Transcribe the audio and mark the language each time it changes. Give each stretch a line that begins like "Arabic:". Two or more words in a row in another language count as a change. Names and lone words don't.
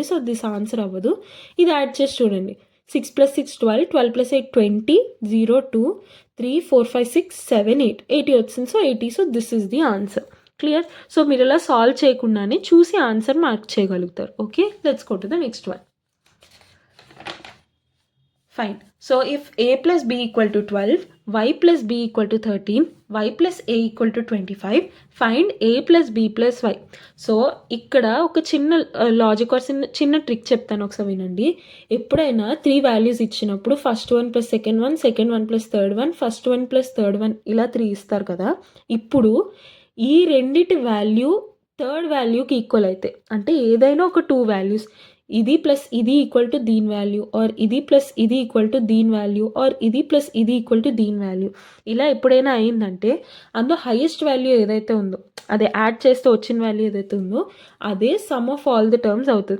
English: so this answer
Telugu: అవ్వదు. ఇది యాడ్ చేసి చూడండి. 6 + 6 12, 12 + 8 20, 0 2 3 4 5 6 7 8 80 వచ్చింది. సో 80.
English: So this is the answer. Clear.
Telugu: సో మీరు ఇలా సాల్వ్ చేయకుండానే చూసి
English: answer mark
Telugu: చేయగలుగుతారు. ఓకే,
English: Let's go to the next one. Fine, so if a + b = 12, y + b = 13, y + a = 25, find a + b + y.
Telugu: సో ఇక్కడ ఒక చిన్న
English: logic or
Telugu: చిన్న ట్రిక్ చెప్తాను, ఒకసారి వినండి. ఎప్పుడైనా 3 వాల్యూస్ ఇచ్చినప్పుడు
English: first one + second one, second one + third one, first one + third one,
Telugu: ఇలా 3 ఇస్తారు కదా. ఇప్పుడు ఈ రెండిటి వాల్యూ థర్డ్ వాల్యూకి ఈక్వల్ అయితే, అంటే ఏదైనా ఒక 2 వాల్యూస్, ఇది ప్లస్ ఇది
English: equal to
Telugu: దీని వాల్యూ, ఆర్ ఇది ప్లస్ ఇది
English: equal to
Telugu: దీని వాల్యూ, ఆర్ ఇది ప్లస్ ఇది
English: equal to
Telugu: దీని వాల్యూ, ఇలా ఎప్పుడైనా అయిందంటే అందులో
English: highest value
Telugu: ఏదైతే ఉందో, అదే యాడ్ చేస్తే వచ్చిన వాల్యూ ఏదైతే ఉందో అదే
English: sum of all the terms
Telugu: అవుతుంది.